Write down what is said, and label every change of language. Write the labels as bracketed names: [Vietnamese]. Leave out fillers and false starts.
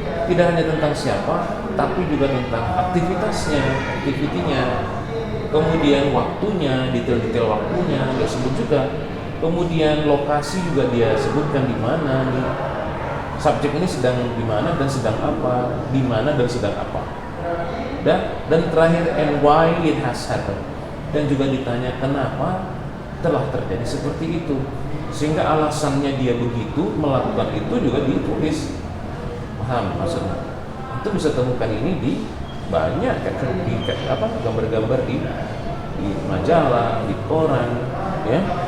[Indonesian] Tidak hanya tentang siapa, tapi juga tentang aktivitasnya, aktivitinya, kemudian waktunya, detail-detail waktunya dia sebut juga. Kemudian lokasi juga dia sebutkan di mana nih. Subjek ini sedang di mana dan sedang apa, di mana dan sedang apa. Dan terakhir [English] and why it has happened. [Indonesian] Dan juga ditanya kenapa telah terjadi seperti itu. Sehingga alasannya dia begitu melakukan itu juga ditulis. Paham maksudnya? Itu bisa temukan ini di banyak di gambar-gambar di majalah, di koran, ya.